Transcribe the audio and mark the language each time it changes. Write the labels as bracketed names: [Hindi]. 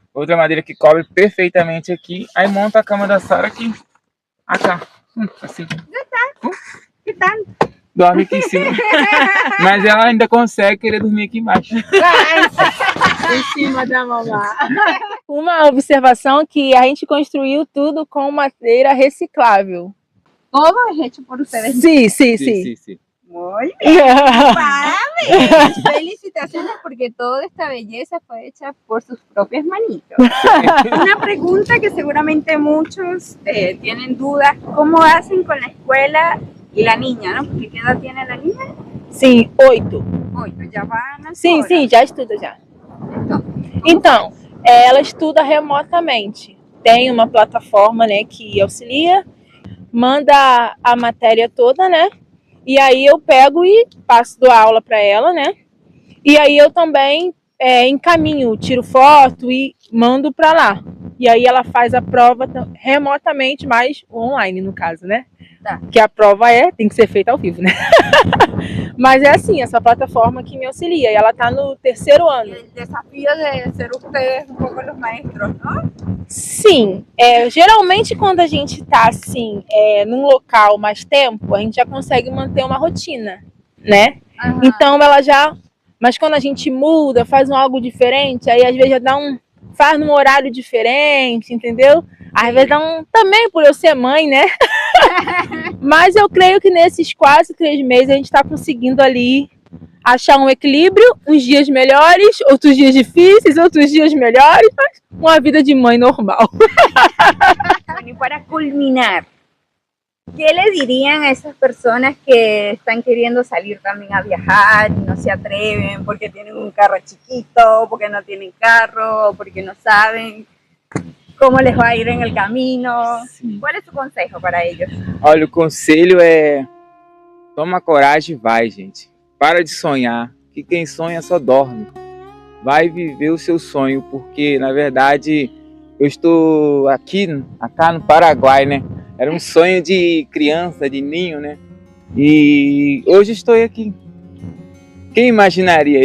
[Portuguese] Outra madeira que cobre perfeitamente aqui. Aí monta a cama da Sara aqui. Acá. Assim. Que tal? Dorme aqui em cima. Mas ela ainda consegue querer dormir aqui embaixo. Em cima da mamá. Uma observação que a gente construiu tudo com madeira reciclável. [Spanish] Todo es hecho por ustedes. [Portuguese] Sim. Sim. [Spanish] Muy bien. [Portuguese] Parabéns. [Spanish] Felicitaciones porque toda esta belleza fue hecha por sus propias manitos. Una pregunta que seguramente muchos tienen dudas, ¿cómo hacen con la escuela y la niña, no? Porque ¿qué edad tiene la niña? [Portuguese] Sim, 8. [Spanish] Hoy, ya van a [Portuguese] Sim, já estuda já. Então, ela estuda remotamente. Tem uma plataforma, né, que auxilia, manda a matéria toda, né? E aí eu pego e dou aula para ela, né? E aí eu também encaminho, tiro foto e mando para lá. E aí ela faz a prova remotamente, mas online no caso, né? Tá. Que a prova tem que ser feita ao vivo, né? Mas é assim, essa plataforma que me auxilia. E ela tá no 3º ano. [Spanish] El desafío de ser ustedes un poco los maestros, ¿no? [Portuguese] Sim, geralmente quando a gente tá assim, num local mais tempo, a gente já consegue manter uma rotina, né? Ajá. Então ela já. Mas quando a gente muda, faz algo diferente, aí às vezes já faz num horário diferente, entendeu? Às vezes também por eu ser mãe, né? Mas eu creio que nesses quase 3 meses a gente tá conseguindo ali achar um equilíbrio, uns dias melhores, outros dias difíceis, outros dias melhores, mas uma vida de mãe normal. [Spanish] Bueno, y para culminar, ¿qué le dirían a esas personas que están queriendo salir también a viajar y no se atreven porque tienen un carro chiquito, porque no tienen carro, porque no saben cómo les va a ir en el camino? [Portuguese] Sim. [Spanish] ¿Cuál es su consejo para ellos? [Portuguese] Olha, o conselho é: toma coragem e vai, gente. Para de sonhar, que quem sonha só dorme. Vai viver o seu sonho, porque na verdade eu estou aqui no Paraguai, né? Era um sonho de criança, de ninho, né? E hoje estou aqui. Quem imaginaria?